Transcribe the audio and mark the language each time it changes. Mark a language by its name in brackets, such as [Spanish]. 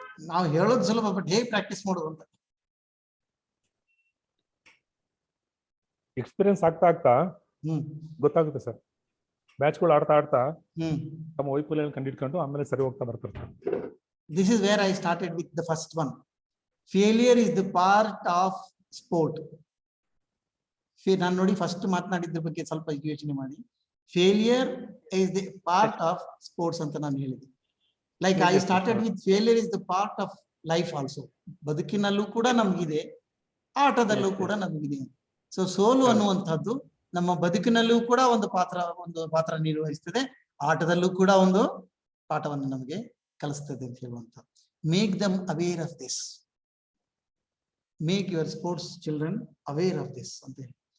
[Kannada] ನಾವು ಹೇಳೋದು ಸುಲಭ, ಬಟ್ ಹೇಗೆ ಪ್ರಾಕ್ಟೀಸ್ ಮಾಡೋದು ಅಂತ. ಎಕ್ಸ್ಪೀರಿಯನ್ಸ್ ಆಗ್ತಾ ಗೊತ್ತಾಗುತ್ತೆ ಸರ್. ಮ್ಯಾಚ್ಗಳು ಆಡ್ತಾ ತಮ್ಮ ವೈಫಲ್ಯ ಕಂಡಿಡ್ಕೊಂಡು ಆಮೇಲೆ ಸರಿ ಹೋಗ್ತಾ ಬರ್ತಾರೆ. [English] This is where I started with the first one. Failure is the part of sport. [Kannada] ನಾನು ನೋಡಿ ಫಸ್ಟ್ ಮಾತನಾಡಿದ್ರ ಬಗ್ಗೆ ಸ್ವಲ್ಪ ಯೋಚನೆ ಮಾಡಿ. [English] Failure is the part of sports [Kannada] ಅಂತ ನಾನು ಹೇಳಿದೆ. [English] Like I started with failure is the part of life also. [Kannada] ಬದುಕಿನಲ್ಲೂ ಕೂಡ ನಮಗಿದೆ, ಆಟದಲ್ಲೂ ಕೂಡ ನಮಗಿದೆ. ಸೊ ಸೋಲು ಅನ್ನುವಂಥದ್ದು ನಮ್ಮ ಬದುಕಿನಲ್ಲೂ ಕೂಡ ಒಂದು ಪಾತ್ರ ನಿರ್ವಹಿಸ್ತದೆ, ಆಟದಲ್ಲೂ ಕೂಡ ಒಂದು ಪಾಠವನ್ನು ನಮಗೆ ಕಲಿಸ್ತದೆ ಅಂತ ಹೇಳುವಂತ. [English] make them aware of this, make your sports children aware of this [Kannada] ಅಂತ ಹೇಳಿ.